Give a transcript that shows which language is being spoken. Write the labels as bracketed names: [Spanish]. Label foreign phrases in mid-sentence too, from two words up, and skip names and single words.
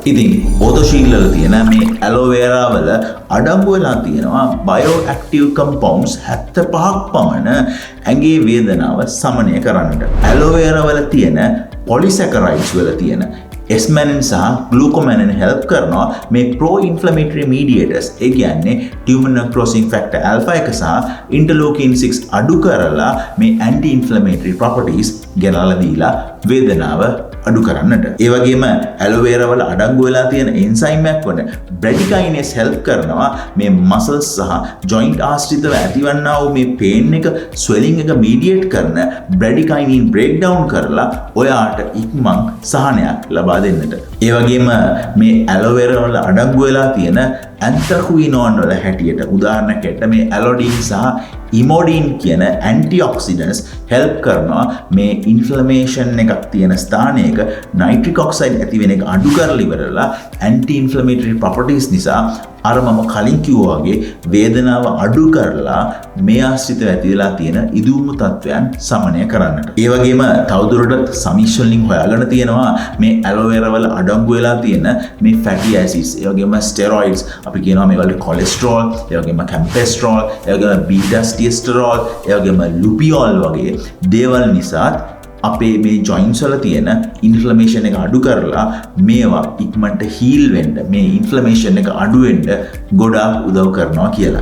[Sinhala] ඉතින් OthoShield වල තියෙන මේ [English] aloe vera [Sinhala] වල අඩංගු වෙලා තියෙනවා [English] bioactive compounds [Sinhala] 75ක් පමණ ඇඟේ වේදනාව සමනය කරන්නට. [English] aloe vera [Sinhala] වල තියෙන polysaccharides වල තියෙන esmanin සහ [English] glucomannan help [Sinhala] කරනවා මේ [English] pro-inflammatory mediators [Sinhala] ඒ කියන්නේ [English] tumor necrosis factor alpha [Sinhala] එක සහ interleukin 6 අඩු කරලා මේ [English] anti-inflammatory properties [Sinhala] ගෙනල්ලා දීලා වේදනාව අඩු කරන්නට. ඒ වගේම [English] aloe vera [Sinhala] වල අඩංගු වෙලා තියෙන enzyme එකක් වන [English] bradykinin help [Sinhala] කරනවා මේ muscles සහ joint ආශ්‍රිතව ඇතිවන්නා වූ මේ pain එක swelling එක mediate කරන [English] bradykinin breakdown [Sinhala] කරලා ඔයාට ඉක්මන් සහනයක් ලබා දෙන්නට. ඒ වගේම මේ [English] aloe vera [Sinhala] වල අඩංගු වෙලා තියෙන anthraquinone වල හැටියට උදාහරණයකට මේ allodine සහ imodine කියන [English] antioxidants help [Sinhala] කරනවා මේ inflammation එකක් තියෙන ස්ථානයක [English] nitric oxide [Sinhala] ඇති වෙන එක අඩු කරලා ඉවරලා [English] anti inflammatory properties [Sinhala] නිසා අර මම කලින් කිව්වා වගේ වේදනාව අඩු කරලා මේ ආශ්‍රිතව ඇතිලා තියෙන ඉදුම්මු තත්වයන් සමනය කරන්නට. ඒ වගේම තවදුරටත් සමීක්ෂණ වලින් හොයාගෙන තියෙනවා මේ [English] aloe vera [Sinhala] වල අඩංගු වෙලා තියෙන මේ [English] fatty acids, [Sinhala] ඒ වගේම steroids, අපි කියනවා මේවලට cholesterol, ඒ වගේම campestrol, ඒ වගේම [English] beta cholesterol, [Sinhala] ඒ වගේම lupiol වගේ දේවල් නිසා අපේ මේ joints වල තියෙන inflammation එක අඩු කරලා මේවා ඉක්මනට heal වෙන්න, මේ inflammation එක අඩු වෙන්න ගොඩාක් උදව් කරනවා කියලා.